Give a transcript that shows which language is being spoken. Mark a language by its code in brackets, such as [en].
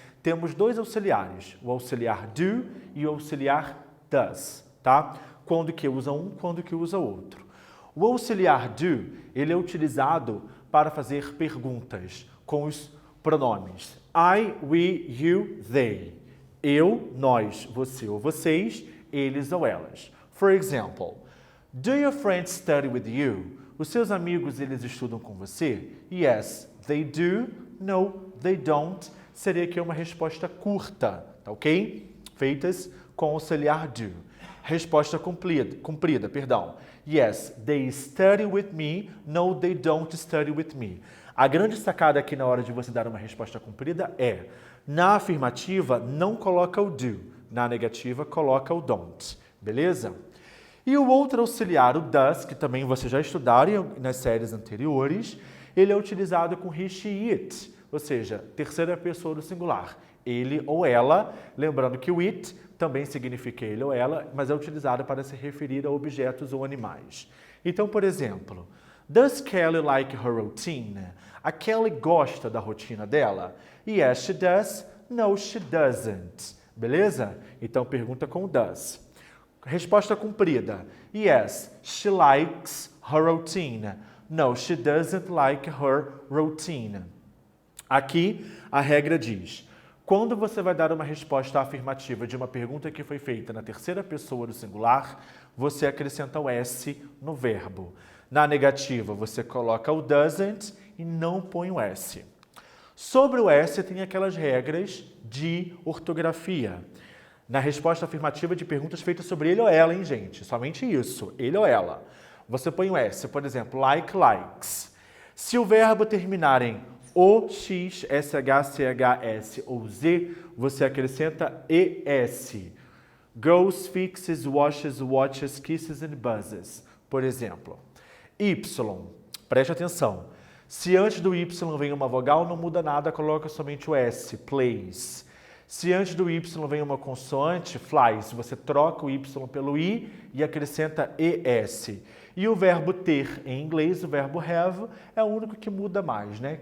[pt] Temos dois auxiliares, o auxiliar do e o auxiliar does, tá? Quando que usa um, quando que usa outro. O auxiliar do, ele é utilizado para fazer perguntas com os pronomes I, we, you, they. Eu, nós, você ou vocês, eles ou elas. [en] For example, do your friends study with you? [pt] Os seus amigos, eles estudam com você? [en] Yes, they do. No, they don't. [pt] Seria aqui uma resposta curta, tá ok? Feitas com auxiliar do. Resposta cumprida, perdão. [en] Yes, they study with me. No, they don't study with me. [pt] A grande sacada aqui na hora de você dar uma resposta cumprida é, na afirmativa, não coloca o do. Na negativa, coloca o don't. Beleza? E o outro auxiliar, o does, que também vocês já estudaram nas séries anteriores, ele é utilizado com he, she, it, ou seja, terceira pessoa do singular. Ele ou ela, lembrando que o it também significa ele ou ela, mas é utilizado para se referir a objetos ou animais. Então, por exemplo, [en] does Kelly like her routine? [pt] A Kelly gosta da rotina dela? [en] Yes, she does. No, she doesn't. [pt] Beleza? Então, pergunta com o does. Resposta cumprida. [en] Yes, she likes her routine. No, she doesn't like her routine. [pt] Aqui, a regra diz, quando você vai dar uma resposta afirmativa de uma pergunta que foi feita na terceira pessoa do singular, você acrescenta o S no verbo. Na negativa, você coloca o doesn't e não põe o S. Sobre o S, tem aquelas regras de ortografia. Na resposta afirmativa de perguntas feitas sobre ele ou ela, hein, gente? Somente isso, ele ou ela. Você põe o S, por exemplo, like, likes. Se o verbo terminar em O, X, SH, CHS ou Z, você acrescenta ES. [en] Goes, fixes, washes, watches, kisses and buzzes. [pt] Por exemplo. Y. Preste atenção. Se antes do Y vem uma vogal, não muda nada, coloca somente o S. Plays. Se antes do Y vem uma consoante, flies. Você troca o Y pelo I e acrescenta ES. E o verbo ter, em inglês, o verbo have, é o único que muda mais, né?